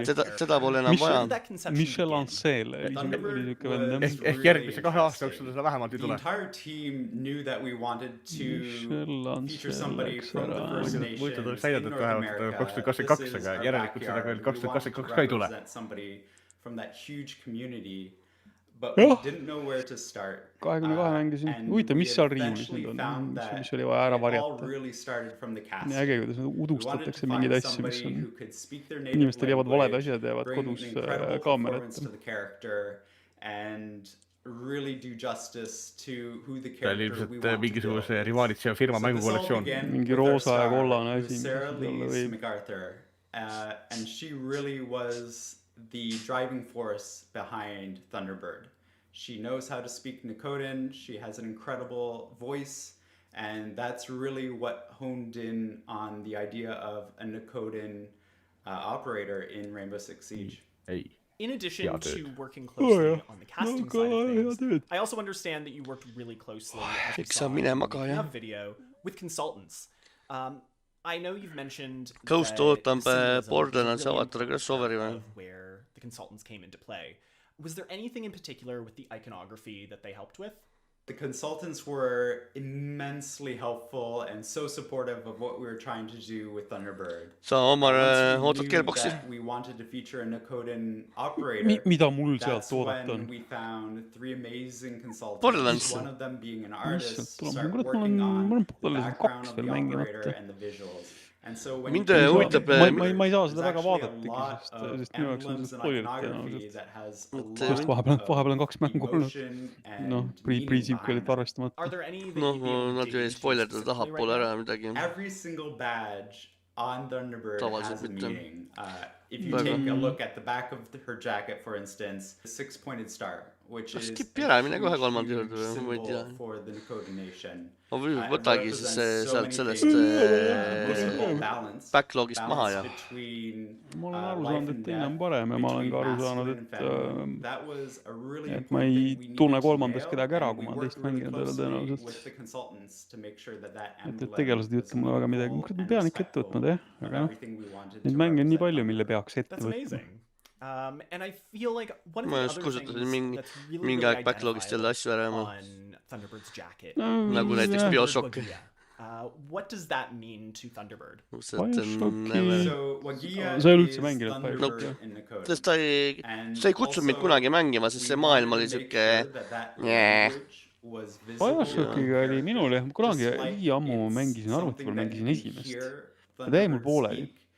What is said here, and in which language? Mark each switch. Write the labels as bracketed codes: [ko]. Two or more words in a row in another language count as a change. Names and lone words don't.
[et] Seda pole enam vaja. Michel Ancel oli niisugune vend. Ehk järgmise 2 aasta jooksul seda vähemalt ei tule. Michel Ancel läks ära. Võitu tuleks näidatud vähemalt 2022, aga järelikult seda veel 2022 ka ei tule. [en] But we didn't know where to start. [et] 22 mängisin. Huvitav, mis seal riiulis nüüd on, mis oli vaja ära varjata. Nii äge, kuidas udustatakse mingeid asju, mis on. Inimestel jäävad valed asjad, jäävad kodus kaamerat. See oli ilmselt mingisuguse rivaalitseva firma mängukollektsioon. Mingi roosa ja kollane asi. [en] And she really was the driving force behind Thunderbird. She knows how to speak Nakotan, she has an incredible voice, and that's really what honed in on the idea of a Nakotan operator in Rainbow Six Siege. In addition to working closely on the casting side of things, I also understand that you worked really closely, as we saw in the video, with consultants. I know you've mentioned [et] Ghost ootab Borderlands avatar crossoveri või? [en] Where the consultants came into play. Was there anything in particular with the iconography that they helped with? The consultants were immensely helpful and so supportive of what we were trying to do with Thunderbird. [et] Sa Omar ootad Gearboxi? [en] We wanted to feature a Nakotan operator. [et] Mida mul sealt oodata on? [en] We found 3 amazing consultants. Borderlands. One of them being an artist, start working on the background of the operator and the visuals. [et] Mind huvitab ma ei saa seda väga vaadatagi, sest minu jaoks on see spoilerit ja sest vahepeal on 2 mängu olnud pre-sequel olid arvestamata nad ju ei spoilerda tahapoole ära midagi [en] every single badge on Thunderbird has a meaning. If you [et] Väga. [en] take a look at the back of her jacket, for instance, the 6-pointed star, which is [et] skippi ära, mine kohe kolmanda juurde, ma ei tea. [en] for the Nakotan nation. [et] Ma võtagi siis sealt sellest backlogist maha ja. Ma olen aru saanud, et teine on parem ja ma olen ka aru saanud, et ma ei tunne kolmandas kedagi ära, kui ma olen teist mänginud jälle tõenäoliselt. Et tegelased ei ütle mulle väga midagi. Ma pean ikka ette võtnud, aga neid mänge on nii palju, mille peaks ette võtma. [en] And I feel like one of [et] Ma [en] the [et] just [en] other things [et] kusutasin [en] that's really, [et] mingi [en] really [et] aeg backlogist jälle asju ära [en] on Thunderbird's jacket. [et] Nagu näiteks Bioshock. [en] What does that mean to Thunderbird? [et] Sa ei üldse mänginud Bioshock. Sest ta ei kutsunud mind kunagi mängima, sest see maailm oli siuke Bioshockiga oli minul jah, kunagi ammu mängisin arvuti peal, mängisin esimest. Ta jäi mul pooleli.